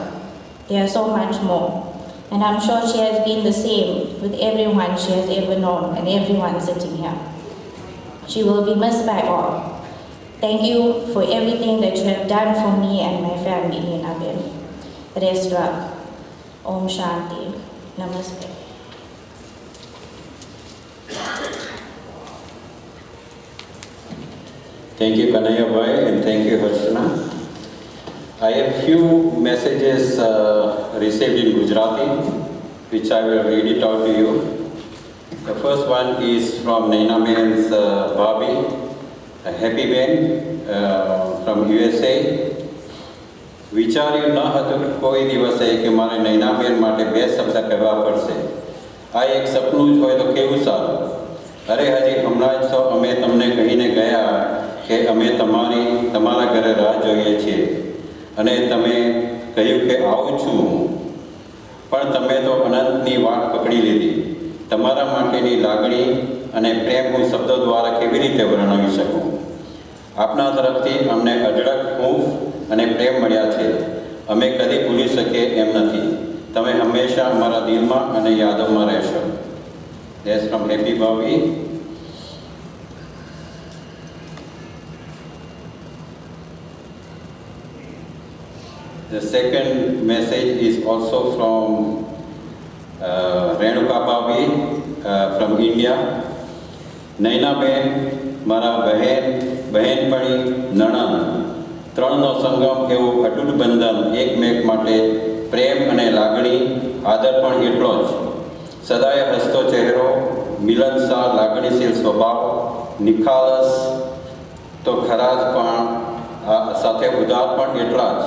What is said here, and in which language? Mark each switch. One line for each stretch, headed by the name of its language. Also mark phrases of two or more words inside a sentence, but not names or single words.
English: There are so much more. And I'm sure she has been the same with everyone she has ever known and everyone sitting here. She will be missed by all. Thank you for everything that you have done for me and my family, Naynaben. Rest well.
Hindi: Om Shanti. Namaste.
English: Thank you, Kanaya Bhai, and thank you, Harshana. I have few messages received in Gujarati, which I will read it out to you. The first one is from Naynaben's Bhabi, a happy Ben from USA.
Gujarati: વિચાર્યું ન હતું કે કોઈ દિવસે કે મારે નૈનાબેન માટે બે શબ્દ કહેવા પડશે. આ એક સપનું જ હોય તો કેવું સારું. અરે હજી હમણાં જ તો અમે તમને કહીને ગયા કે અમે તમારા ઘરે રાહ જોઈએ છીએ અને તમે કહ્યું કે આવું છું હું, પણ તમે તો અનંતની વાટ પકડી લીધી. તમારા માટેની લાગણી અને પ્રેમ હું શબ્દો દ્વારા કેવી રીતે વર્ણવી શકું. આપના તરફથી અમને અઢળક હૂંફ અને પ્રેમ મળ્યા છે. અમે કદી ભૂલી શકીએ એમ નથી. તમે હંમેશા અમારા દિલમાં અને યાદોમાં રહેશો.
English: That's from Happy Bobby. The second message is also from Renuka Bobby from India. Naynaben,
Gujarati: મારા બહેનપણી નણંદ, ત્રણનો સંગમ એવું અટૂટ બંધન, એકમેક માટે પ્રેમ અને લાગણી, આદર પણ એટલો જ. સદાય હસતો ચહેરો, મિલનસાર લાગણીશીલ સ્વભાવ, નિખાલસ તો ખરા જ પણ સાથે ઉદાર પણ એટલા જ.